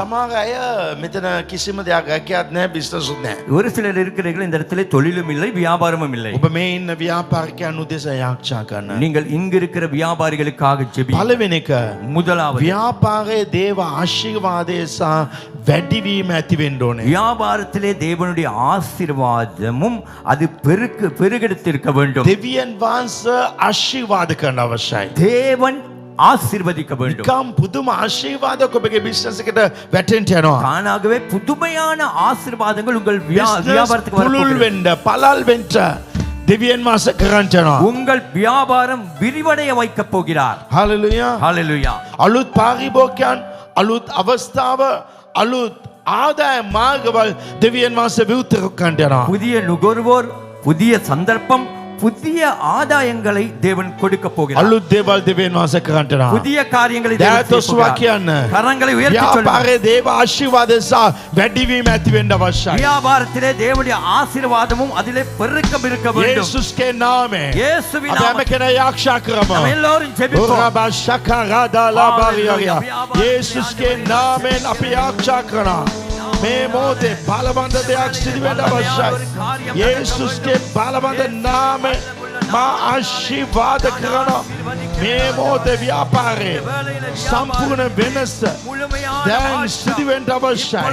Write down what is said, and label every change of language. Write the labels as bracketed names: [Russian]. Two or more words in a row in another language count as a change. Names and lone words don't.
[Sinhala] සමහර අය මෙතන කිසිම දෙයක් රැකියාවක් නැහැ, බිස්නස් උත් නැහැ. [Tamil] ஒரு சிலர் இருக்கிறீர்கள் இந்த இடத்திலே தொழிலும் இல்லை, வியாபாரமும் இல்லை. [Sinhala] ඔබ මේ ඉන්න ව්‍යාපාරිකයන් උදෙසා යාක්ෂා කරන්න. [Tamil] நீங்கள் இங்கு இருக்கிற வியாபாரிகளுக்காக ஜெபி. [Sinhala] පළවෙනි එක [Tamil] முதலாவது [Sinhala] ව්‍යාපාරයේ දේව ආශිර්වාදය සහ වැඩිවීම ඇති වෙන්න ඕනේ. [Tamil] வியாபாரத்திலே தேவனுடைய ஆசீர்வாதமும் அது பெருகெடுத்திருக்க வேண்டும். [Sinhala] දෙවියන් වහන්සේ ආශිර්වාද කරන්න අවශ්‍යයි. [Tamil] தேவன் ஆசீர்வதிக்க வேண்டும். [Sinhala] නිකම් පුදුම ආශිර්වාදයක් ඔබගේ බිස්නස් එකට වැටෙන්න යනවා. [Tamil] தானாகவே புதுமையான ஆசீர்வாதங்கள் உங்கள் வியாபாரத்துக்கு [Sinhala] පුළුල් [Tamil] வரப்போகிறது. [Sinhala] වෙන්න, පළල් වෙන්න දෙවියන් වහන්සේ කරන්න යනවා. [Tamil] உங்கள் வியாபாரம் விரிவடைய வைக்கப் போகிறார். [Sinhala] හalleluya. [Tamil] ஹalleluya. [Sinhala] අලුත් පාරිභෝගිකයන්, අලුත් අවස්ථාව, අලුත් ආදාය මාර්ගවල දෙවියන් වහන්සේ විවෘත කරන්න යනවා. [Tamil] புதிய நுகர்வோர், புதிய சந்தர்ப்பம், புதிய ஆதாயங்களை தேவன் கொடுக்க போகிறார். [Sinhala] අලුත් දේවල් දෙවියන් වහන්සේ කරන්න යනවා. [Tamil] புதிய காரியங்களை தேவன் செய்ய [Sinhala] දෑතොස්වා [Tamil] போகிறார். [Sinhala] කියන්න. [Tamil] கரங்களை உயர்த்தி சொல்லுங்கள். [Sinhala] ව්‍යාපාරයේ දේව ආශිර්වාද සහ වැඩිවීම ඇති වෙන්න අවශ්‍යයි. [Tamil] வியாபாரத்திலே தேவனுடைய ஆசீர்வாதமும் அதிலே பெருக்கம் இருக்க வேண்டும். [Sinhala] යේසුස්ගේ නාමයෙන් [Tamil] இயேசுவின் [Sinhala] අපි හැම [Tamil] நாமத்தில் [Sinhala] කෙනා ආරක්ෂා කරමු. [Tamil] நாம் எல்லாரும் ஜெபிப்போம். [Sinhala] යේසුස්ගේ නාමයෙන් අපි ආරක්ෂා කරනවා. මේ මොහොතේ බලවන්ත දෙයක් සිදු වෙන්න අවශ්‍යයි. යේසුස්ගේ බලවන්ත නාමයෙන් මා ආශිර්වාද කරනවා. මේ මොහොතේ ව්‍යාපාරේ සම්පූර්ණ වෙනස දැන් සිදු වෙන්න අවශ්‍යයි.